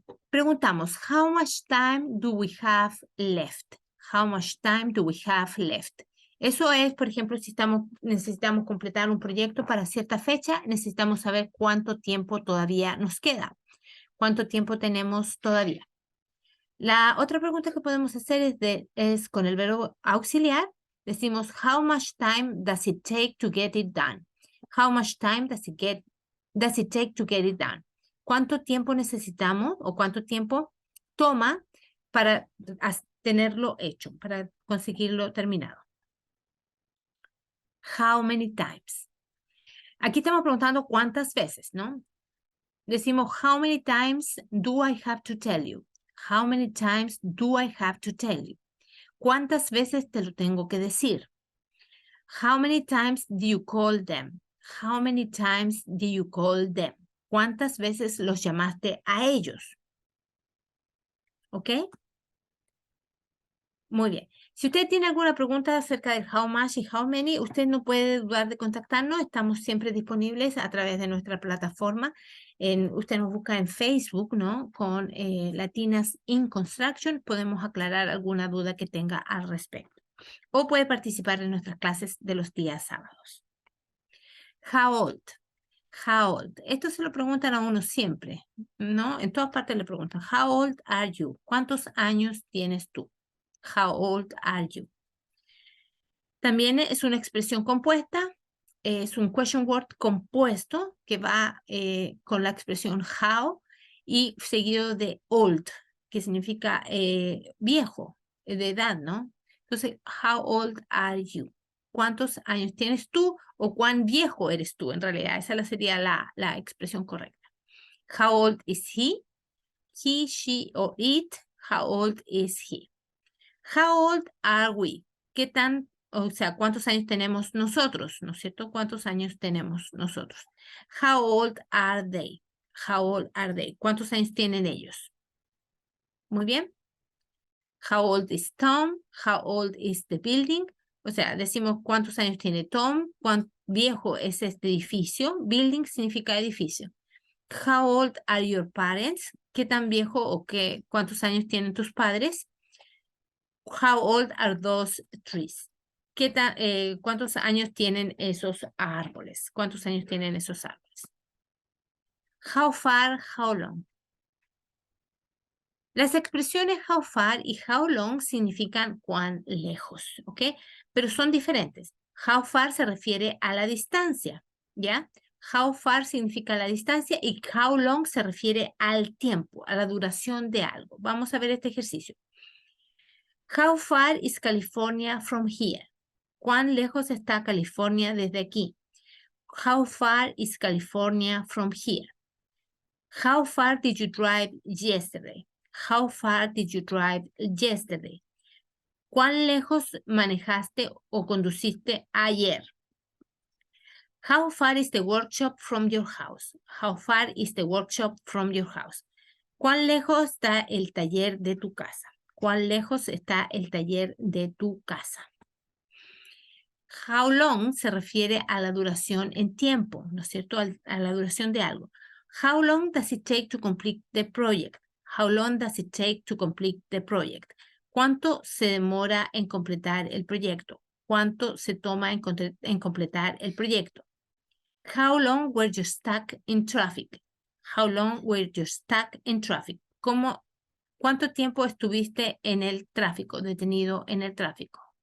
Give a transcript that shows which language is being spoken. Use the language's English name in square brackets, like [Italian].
[Spanish] Preguntamos, [English] how much time do we have left? How much time do we have left? [Spanish] Eso es, por ejemplo, si necesitamos completar un proyecto para cierta fecha, necesitamos saber cuánto tiempo todavía nos queda. ¿Cuánto tiempo tenemos todavía? La otra pregunta que podemos hacer es con el verbo auxiliar. Decimos, [English] how much time does it take to get it done? How much time does it take to get it done? [Spanish] ¿Cuánto tiempo necesitamos o cuánto tiempo toma para tenerlo hecho, para conseguirlo terminado? [English] How many times? [Spanish] Aquí estamos preguntando cuántas veces, ¿no? Decimos, [English] how many times do I have to tell you? How many times do I have to tell you? [Spanish] ¿Cuántas veces te lo tengo que decir? [English] How many times do you call them? How many times do you call them? [Spanish] ¿Cuántas veces los llamaste a ellos? ¿Ok? Muy bien. Si usted tiene alguna pregunta acerca del [English] how much [Spanish] y [English] how many, [Spanish] usted no puede dudar de contactarnos. Estamos siempre disponibles a través de nuestra plataforma. Usted nos busca en Facebook, ¿no? Con Latinas in Construction. Podemos aclarar alguna duda que tenga al respecto. O puede participar en nuestras clases de los días sábados. [English] How old? How old? [Spanish] Esto se lo preguntan a uno siempre, ¿no? En todas partes le preguntan, [English] how old are you? [Spanish] ¿Cuántos años tienes tú? [English] How old are you? [Spanish] También es una expresión compuesta, es un question word compuesto que va con la expresión how y seguido de old, que significa viejo, de edad, ¿no? Entonces, [English] how old are you? [Spanish] ¿Cuántos años tienes tú o cuán viejo eres tú? En realidad, esa sería la expresión correcta. [English] How old is he? He, she or it. How old is he? How old are we? [Spanish] ¿Qué tan, o sea, cuántos años tenemos nosotros, ¿no es cierto? ¿Cuántos años tenemos nosotros? [English] How old are they? How old are they? [Spanish] ¿Cuántos años tienen ellos? Muy bien. [English] How old is Tom? How old is the building? [Spanish] O sea, decimos cuántos años tiene Tom, cuán viejo es este edificio. Building significa edificio. [English] How old are your parents? [Spanish] ¿Qué tan viejo o cuántos años tienen tus padres? [English] How old are those trees? [Spanish] ¿Cuántos años tienen esos árboles? ¿Cuántos años tienen esos árboles? [English] How far, how long. [Spanish] Las expresiones [English] how far [Spanish] y [English] how long [Spanish] significan cuán lejos, ¿ok? Pero son diferentes. [English] How far [Spanish] se refiere a la distancia, ¿ya? [English] How far [Spanish] significa la distancia y [English] how long [Spanish] se refiere al tiempo, a la duración de algo. Vamos a ver este ejercicio. [English] How far is California from here? [Spanish] ¿Cuán lejos está California desde aquí? [English] How far is California from here? How far did you drive yesterday? How far did you drive yesterday? [Spanish] ¿Cuán lejos manejaste o conduciste ayer? [English] How far is the workshop from your house? How far is the workshop from your house? [Spanish] ¿Cuán lejos está el taller de tu casa? ¿Cuán lejos está el taller de tu casa? [English] How long [Spanish] se refiere a la duración en tiempo, ¿no es cierto? A la duración de algo. [English] How long does it take to complete the project? How long does it take to complete the project? [Spanish] ¿Cuánto se demora en completar el proyecto? ¿Cuánto se toma en completar el proyecto? [English] How long were you stuck in traffic? How long were you stuck in traffic? [Spanish] ¿Cuánto tiempo estuviste en el tráfico, detenido en el tráfico?